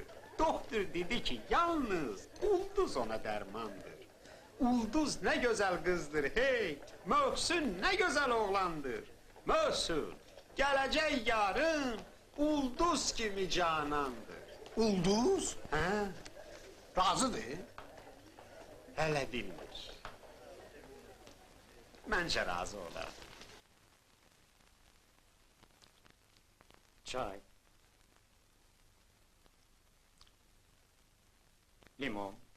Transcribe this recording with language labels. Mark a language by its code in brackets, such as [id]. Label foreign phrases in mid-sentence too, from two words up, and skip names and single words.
[tr] Doktor dedi ki yalnız ulduz ona dermandır. Ulduz ne güzel kızdır hey. Mühsün ne güzel oğlandır. Mühsün gelecek yarın ulduz gibi canandır. Ulduz? He? Razıdır. Hele bilmir. Bence razı olar. Çay. Limon.